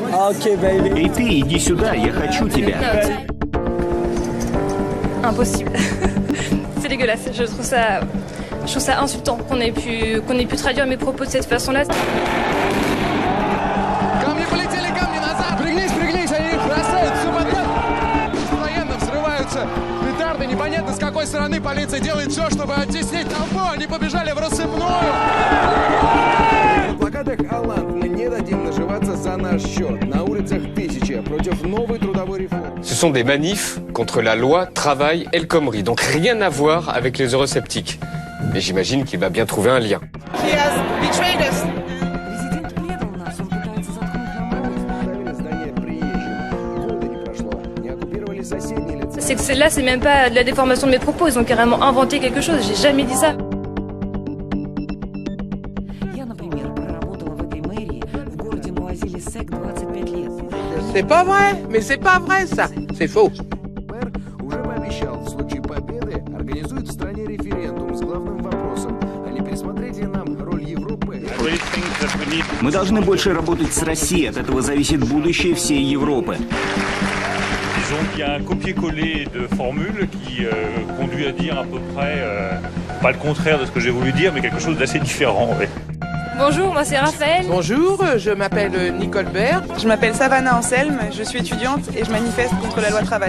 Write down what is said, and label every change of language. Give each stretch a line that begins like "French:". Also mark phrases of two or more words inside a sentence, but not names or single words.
English: Okay, baby.
Russian: Эй ты, иди сюда, я хочу тебя.
French: Impossible. C'est dégueulasse. Je trouve ça insultant qu'on ait pu traduire mes propos de cette façon-là.
Russian: Камни полетели, камни назад! Пригнись, они их бросают, все подряд! Постоянно взрываются петарды, непонятно с какой стороны полиция делает все, чтобы оттеснить толпу, они побежали в рассыпную! На плакатах «Алланд, мы не дадим наживаться за наш счет». На улицах тысячи против новой трудовой реформы.
French: Ce sont des manifs contre la loi Travail El Khomri, donc rien à voir avec les eurosceptiques. Mais j'imagine qu'il va bien trouver un lien.
English: He has betrayed us.
Russian: Президент предал нас, он пытается заткнуть нам рот. Ставили здание приезжим. Года не прошло. Не оккупировали соседние лица.
French: C'est que là, c'est même pas de la déformation de mes propos. Ils ont carrément inventé quelque chose. J'ai jamais dit ça.
Russian: Я, например, проработала в этой мэрии в городе Нуазили-Сек 25 лет.
French: C'est pas vrai, mais c'est pas vrai ça. C'est faux.
Russian: Мэр уже пообещал, в случае победы организует в стране референдум с главным вопросом: а не пересмотреть ли нам роль Европы? Мы должны больше работать с Россией, от этого зависит будущее всей Европы.
French: Disons qu'il y a un copier-coller de formules qui conduit à dire à peu près, pas le contraire de ce que j'ai voulu dire, mais quelque chose d'assez différent. Ouais. Bonjour, moi c'est Raphaël. Bonjour, je m'appelle Nicole Bert. Je m'appelle Savannah Anselme, je suis étudiante et je manifeste contre la loi travail.